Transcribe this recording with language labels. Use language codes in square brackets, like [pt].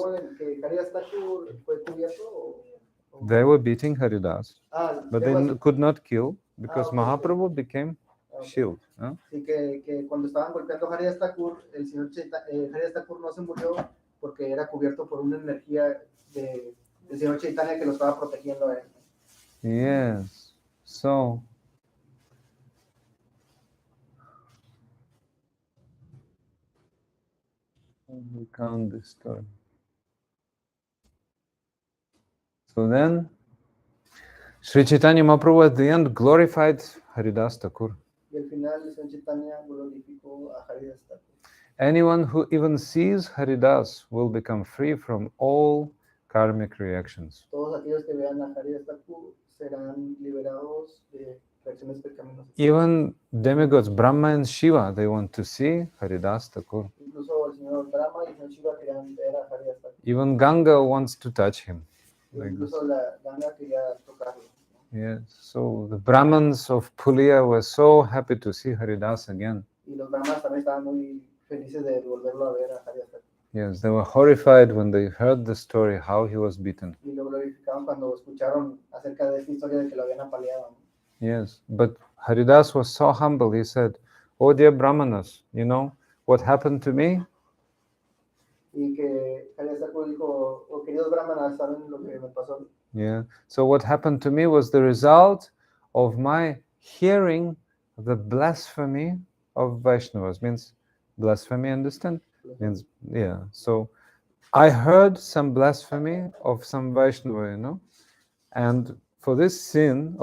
[es] ¿cómo que Haridas Thakur fue cubierto? [en] They were beating Haridas, but they [es] Después- [en] could not kill because okay. Mahaprabhu became shield. Huh? [es] Sí, que cuando estaban golpeando a Haridas Thakur, el señor Haridas Thakur no se murió porque era cubierto por una energía del señor Chaitanya que lo estaba protegiendo a él. [en] Yes. So we count this story. So then, Sri Chaitanya Mahaprabhu at the end glorified Haridas Thakur. [es] Y al final el señor Chaitanya glorificó a Haridas Thakur. [en] Anyone who even sees Haridas will become free from all karmic reactions. [es] Todos aquellos que vean a Haridas Thakur serán liberados de reacciones pecaminosas. [en] Even demigods Brahma and Shiva, they want to see Haridas Thakur. [es] Incluso el señor Brahma y el señor Shiva querían ver a Haridas Thakur. [en] Even Ganga wants to touch him. Like this. [es] Incluso la Ganga quería tocarlo. [en] Yes. So the Brahmins of Pulia were so happy to see Haridas again. [es] Y los Brahmas también estaban muy felices de volverlo a ver a Haridas Thakur. [en] Yes, they were horrified when they heard the story how he was beaten. [es] Y lo glorificaban cuando escucharon acerca de esta historia de que lo habían apaleado. [en] Yes, but Haridas was so humble. He said, "Oh dear Brahmanas, you know what happened to me? [es] Y que Haridas Thakur dijo, oh queridos brahmanas, ¿saben lo que me pasó? [en] Yeah. So what happened to me was the result of my hearing the blasphemy of Vaishnavas. Means blasphemy, understand? Means, yeah. So I heard some blasphemy of some Vaishnava, you know, and for this sin of